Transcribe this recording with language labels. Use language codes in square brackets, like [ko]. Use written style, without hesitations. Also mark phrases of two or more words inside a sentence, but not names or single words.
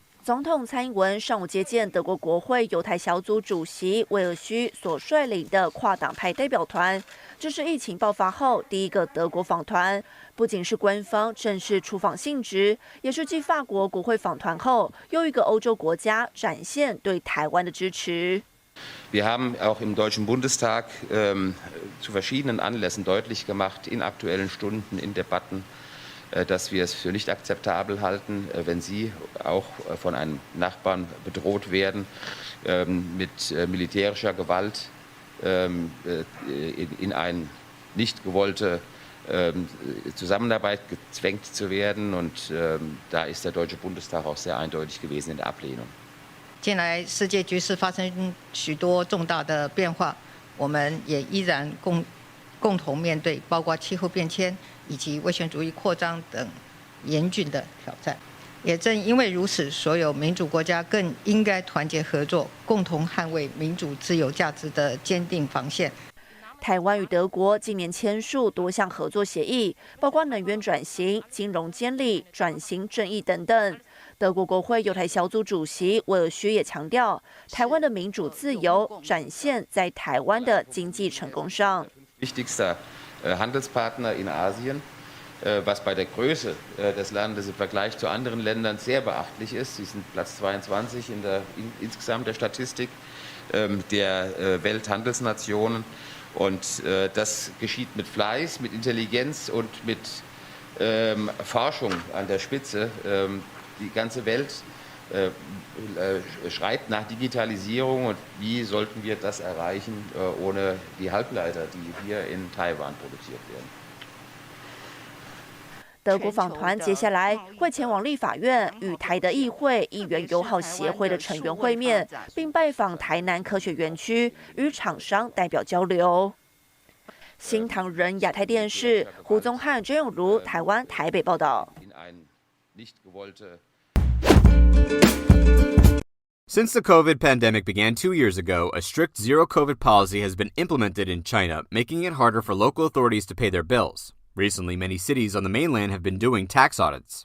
[zh] 总统蔡英文上午接见德国国会犹太小组主席威尔虚所率领的跨党派代表团，这是疫情爆发后第一个德国访团，不仅是官方正式出访性质，也是继法国国会访团后又一个欧洲国家展现对台湾的支持。 [de] Wir haben auch im Deutschen Bundestag zu verschiedenen Anlässen deutlich gemacht, in Aktuellen Stunden, in Debatten, dass wir es für nicht akzeptabel halten, wenn Sie auch von einem Nachbarn bedroht werden, mit militärischer Gewalt in eine nicht gewollte Zusammenarbeit gezwängt zu werden. Und da ist der Deutsche Bundestag auch sehr eindeutig gewesen in der Ablehnung. [zh] 近来世界局势发生许多重大的变化，我们也依然共同面对包括气候变迁以及威权主义扩张等严峻的挑战。也正因为如此，所有民主国家更应该团结合作，共同捍卫民主自由价值的坚定防线。台湾与德国今年签署多项合作协议，包括能源转型、金融监理、转型正义等等。德国国会犹太小组主席威尔虚也强调，台湾的民主自由展现在台湾的经济成功上。 [de] Wichtigster Handelspartner in Asien, was bei der Größe des Landes im Vergleich zu anderen Ländern sehr beachtlich ist. Sie sind Platz 22 insgesamt der Statistik der Welthandelsnationen. Und das geschieht mit Fleiß, mit Intelligenz und mit Forschung an der Spitze. Die ganze Welt schreit nach Digitalisierung und wie sollten wir das erreichen ohne die Halbleiter, die hier in Taiwan produziert werden. [zh] 德国访团接下来会前往立法院与台德议会议员友好协会的成员会面，并拜访台南科学园区，与厂商代表交流。新唐人亚太电视胡宗汉、郑永如台湾台北报道。 [en] Since the COVID pandemic began 2 years ago, a strict zero-COVID policy has been implemented in China, making it harder for local authorities to pay their bills. Recently, many cities on the mainland have been doing tax audits.